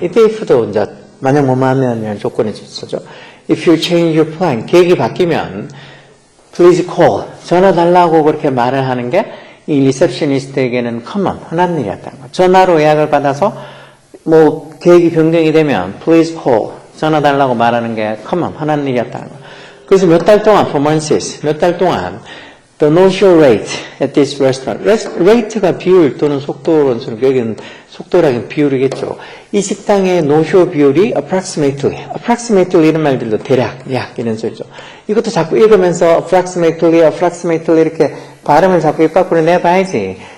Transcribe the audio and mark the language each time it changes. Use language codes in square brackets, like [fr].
[ko] if도 이제 만약 하면 조건이 있었죠. [en] If you change your plan. [ko] 계획이 바뀌면 [en] please call. [ko] 전화 달라고 그렇게 말을 하는 게 이 리셉셔니스트에게는 common, 흔한 일이었다는 거. 전화로 예약을 받아서 계획이 변경이 되면 [en] please call, [ko] 전화 달라고 말하는 게 common, 흔한 일이었다는 거. 그래서 몇 달 동안 [en] for months, [ko] 몇 달 동안 [en] the no-show rate at this restaurant. [ko] rate가 비율 또는 속도론처럼 여기는 속도라기는 비율이겠죠. 이 식당의 no-show 비율이 approximately 이런 말들도 대략, 약 이런 소리죠. 이것도 자꾸 읽으면서 approximately 이렇게 발음을 자꾸 입 밖으로 내봐야지.